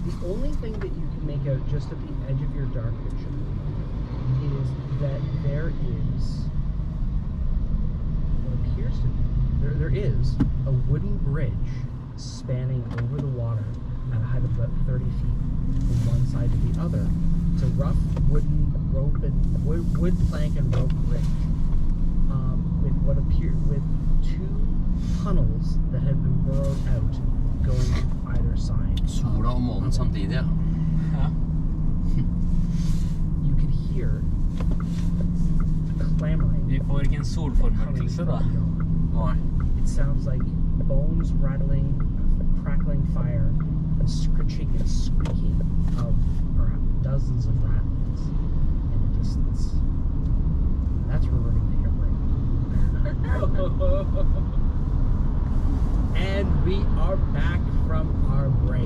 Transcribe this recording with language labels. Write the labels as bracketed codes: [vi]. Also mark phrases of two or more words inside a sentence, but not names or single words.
[en] The only thing that you can make out just at the edge of your dark vision is that there is what appears to be there is a wooden bridge spanning over the water at a height of about 30 feet from one side to the other. It's a rough wooden rope and wood plank and rope bridge with what appear with two tunnels that had been burrowed out going to either side. [no] Sola og månen samtidig, ja. [en] You could hear clamoring. [no] Vi får ikke en solformørkelse da. Nei. [en] It sounds like bones rattling, crackling fire, and scritching and squeaking of perhaps dozens of rattlings in the distance. That's where we're going to take a break. And we are back from our break.